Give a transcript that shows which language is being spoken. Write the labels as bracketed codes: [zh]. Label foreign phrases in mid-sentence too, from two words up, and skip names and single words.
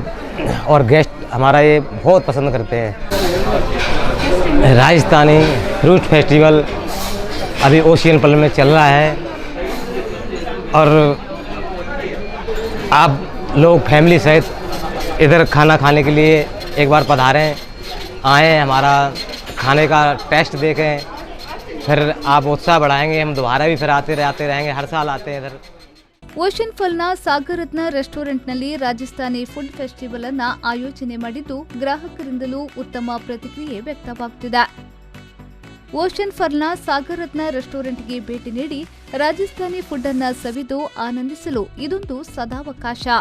[hi] और गेस्ट हमारा ये बहुत पसंद करते हैं. राजस्थानी [en] fruit festival [hi] अभी ओशियन पर्ल में चल रहा है और आप लोग फैमिली सहित इधर खाना खाने के लिए एक बार पधारें, आएँ, हमारा खाने का टेस्ट देखें, फिर आप उत्साह बढ़ाएंगे. हम दोबारा भी फिर आते रहेंगे, हर साल आते हैं इधर. [kn] ಓಷನ್ ಪರ್ಲ್ನ ಸಾಗರ್ ರತ್ನ ರೆಸ್ಟೋರೆಂಟ್ನಲ್ಲಿ ರಾಜಸ್ಥಾನಿ [en] food festival [kn] ಅನ್ನ ಆಯೋಜನೆ ಮಾಡಿದ್ದು ಗ್ರಾಹಕರಿಂದಲೂ ಉತ್ತಮ ಪ್ರತಿಕ್ರಿಯೆ ವ್ಯಕ್ತವಾಗುತ್ತಿದೆ. ಓಷನ್ ಪರ್ಲ್ನ ಸಾಗರ್ ರತ್ನ ರೆಸ್ಟೋರೆಂಟ್ಗೆ ಭೇಟಿ ನೀಡಿ ರಾಜಸ್ಥಾನಿ ಫುಡ್ ಅನ್ನ ಸವಿದು ಆನಂದಿಸಲು ಇದೊಂದು ಸದಾವಕಾಶ.